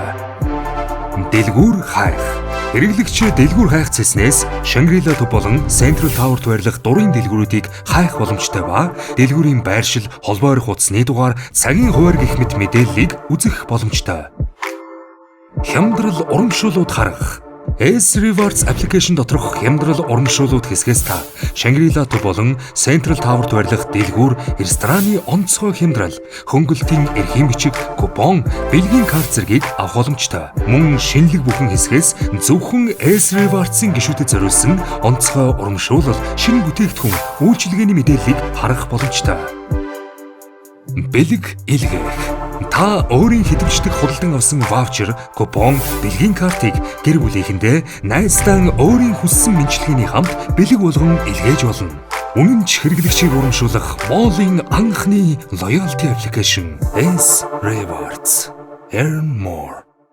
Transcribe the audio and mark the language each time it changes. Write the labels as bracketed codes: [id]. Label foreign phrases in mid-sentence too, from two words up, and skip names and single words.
[mn] Дэлгүүр хайх. Хэрэглэгч дэлгүүр хайх цэснээс Shangri-La төв болон Central Tower-т байрлах дурын дэлгүүрүүдийг хайх боломжтой ба дэлгүүрийн байршил, холбоо орих утасны дугаар, цагийн хуваар гэх мэт мэдээллийг үзэх боломжтой. Хямдрал урамшууллууд харгах. S-Rewards application доторх хямдрал урамшууллууд хэсгээс та Shangri-La төв болон Central Tower-т байрлах дэлгүүр, рестораны онцгой хямдрал, хөнгөлтийн эрхийн бичиг, купон, бэлгийн карт зэргийг авах боломжтой. Мөн шинэлэг бүхэн хэсгээс зөвхөн S-Rewards-ын гишүүдэд зориулсан онцгой урамшуулал, шинэ бүтээгдэхүүн, үйлчилгээний мэдээллийг харах боломжтой. Бэлэг илгээх. Та өөрийн хэдвчдэг худалдан авсан ваучер, купон, бэлгийн картыг гэр бүлийнхэндээ найзтан өөрийн хүссэн мэндчилгээний хамт бэлэг болгон илгээж болно. Үнэн ч хэрэглэгчийг урамшуулах Mall-ийн анхны [en] loyalty application [mn] S-Rewards. [en] Earn more.